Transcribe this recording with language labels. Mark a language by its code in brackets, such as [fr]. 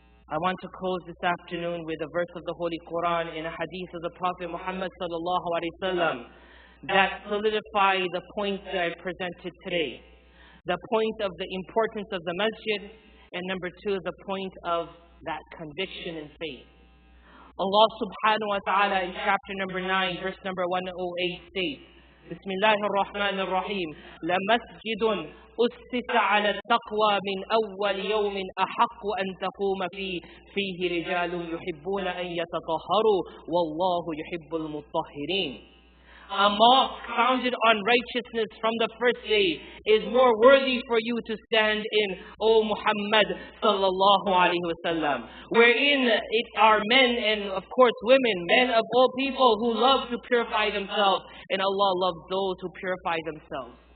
[en] I want to close this afternoon with a verse of the Holy Quran in a hadith of the Prophet Muhammad sallallahu alaihi wasallam that solidify the points that I presented today. The point of the importance of the masjid, and number two, the point of that conviction in faith. Allah subhanahu wa ta'ala in chapter number 9, verse number 108 states, [ar] Bismillahir Rahmanir Rahim, لَمَسْجِدٌ أُسِّسَ عَلَى التَّقْوَى مِنْ أَوَّلِ يَوْمٍ أَحَقُّ أَنْ تَقُومَ فِيهِ رِجَالٌ يُحِبُّونَ أَنْ يَتَطَهَّرُوا وَاللَّهُ يُحِبُّ الْمُطَّهِّرِينَ. [en] A mosque founded on righteousness from the first day is more worthy for you to stand in, O Muhammad sallallahu alaihi wasallam, wherein it are men and of course women, men of all people who love to purify themselves, and Allah loves those who purify themselves.